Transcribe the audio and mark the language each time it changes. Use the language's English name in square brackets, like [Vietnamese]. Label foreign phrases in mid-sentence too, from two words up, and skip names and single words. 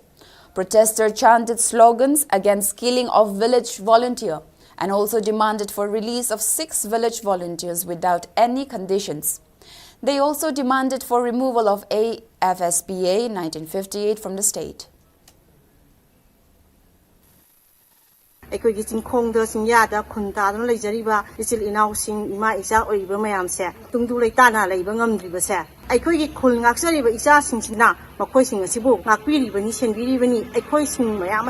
[English] Protesters chanted slogans against killing of village volunteer and also demanded for release of 6 village volunteers without any conditions. They also demanded for removal of AFSPA 1958 from the state. [Manipuri] ꯑꯩꯈꯣꯏꯒꯤ ꯆꯤꯡꯈꯣꯡꯗ ꯆꯤꯡꯌꯥꯗ ꯈꯨꯟ ꯇꯥꯗꯨꯅ ꯂꯩꯖꯔꯤꯕ ꯏꯆꯤꯜ ꯏꯅꯥꯎꯁꯤꯡ ꯏꯃꯥ ꯏꯆꯥ ꯑꯣꯏꯔꯤꯕ ꯃꯌꯥꯝꯁꯦ ꯇꯨꯡꯗꯨ ꯂꯩꯇꯥꯅ ꯂꯩꯕ ꯉꯝꯗ꯭ꯔꯤꯕꯁꯦ ꯑꯩꯈꯣꯏꯒꯤ ꯈꯨꯜ ꯉꯥꯛꯆꯔꯤꯕ ꯏꯆꯥꯁꯤꯡꯁꯤꯅ ꯃꯈꯣꯏꯁꯤꯡ ꯑꯁꯤꯕꯨ ꯉꯥꯛꯄꯤꯔꯤꯕꯅꯤ ꯁꯦꯟꯕꯤꯔꯤꯕꯅꯤ ꯑꯩꯈꯣꯏꯁꯤꯡ ꯃꯌꯥꯝ